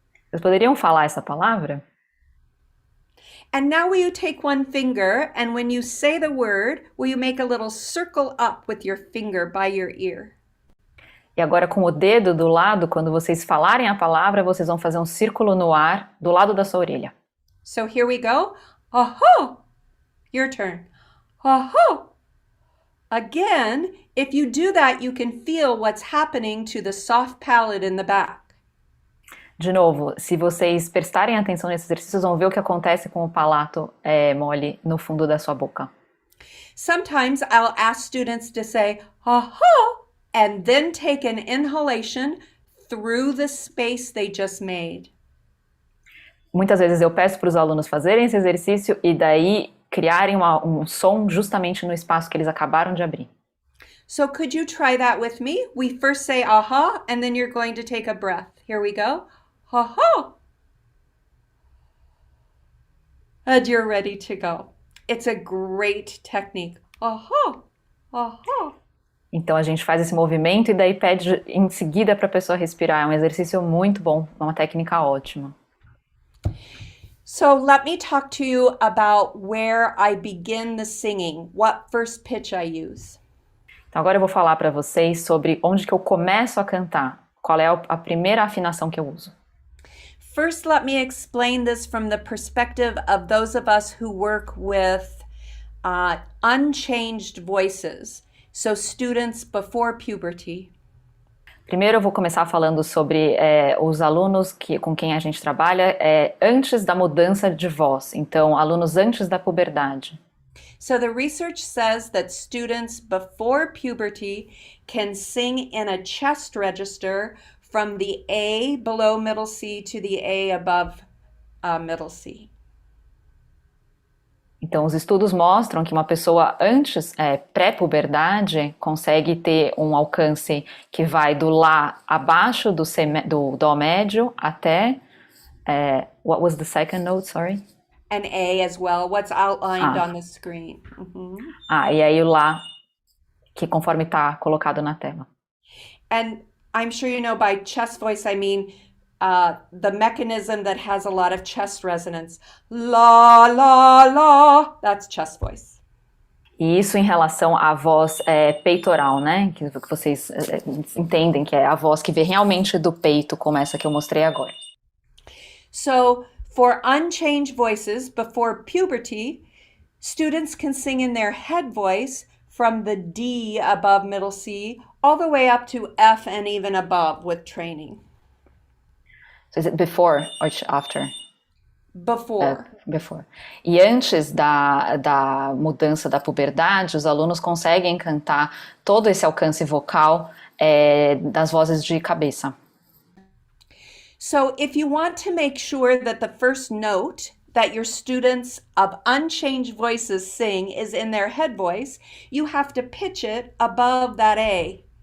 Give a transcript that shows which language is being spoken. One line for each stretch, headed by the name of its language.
Portuguese: Vocês poderiam falar essa palavra?
English: And now will you take one finger, and when you say the word, will you make a little circle up with your finger by your ear?
Portuguese: E agora com o dedo do lado, quando vocês falarem a palavra, vocês vão fazer um círculo no ar do lado da sua orelha.
English: So here we go. Aha! Your turn. Aha! Again, if you do that, you can feel what's happening to the soft palate in the back.
Portuguese: De novo, se vocês prestarem atenção nesse exercício, vocês vão ver o que acontece com o palato mole no fundo da sua boca.
English: Sometimes I'll ask students to say, aha, and then take an inhalation through the space they just made.
Portuguese: Muitas vezes eu peço para os alunos fazerem esse exercício e daí criarem um som justamente no espaço que eles acabaram de abrir.
English: So could you try that with me? We first say aha, and then you're going to take a breath. Here we go. Aha! And you're ready to go. It's a great technique. Aha! Aha!
Portuguese: Então a gente faz esse movimento e daí pede em seguida para a pessoa respirar. É um exercício muito bom, uma técnica ótima.
English: So let me talk to you about where I begin the singing, what first pitch I use.
Portuguese: Então agora eu vou falar para vocês sobre onde que eu começo a cantar. Qual é a primeira afinação que eu uso?
English: First, let me explain this from the perspective of those of us who work with unchanged voices. So students before puberty.
Portuguese: Primeiro eu vou começar falando sobre os alunos com quem a gente trabalha antes da mudança de voz. Então, alunos antes da puberdade.
English: So the research says that students before puberty can sing in a chest register from the A below middle C to the A above middle C.
Portuguese: Então, os estudos mostram que uma pessoa antes, pré-puberdade, consegue ter um alcance que vai do Lá abaixo do Dó médio até...
English: what was the second note, sorry? An A as well, what's outlined on the screen.
Portuguese: E aí o Lá, que conforme está colocado na tela.
English: And I'm sure you know by chest voice, I mean the mechanism that has a lot of chest resonance. La, la, la, that's chest voice.
Portuguese: E isso em relação à voz peitoral, né? Que vocês entendem que é a voz que vem realmente do peito, como essa que eu mostrei agora.
English: So, for unchanged voices before puberty, students can sing in their head voice from the D above middle C all the way up to F and even above with training. So is it before or after? before. Before.
Portuguese: E antes da mudança da puberdade, os alunos conseguem cantar todo esse alcance vocal das vozes de cabeça.
English: So if you want to make sure that the first note that your students of unchanged voices sing is in their head voice, you have to pitch it above that A.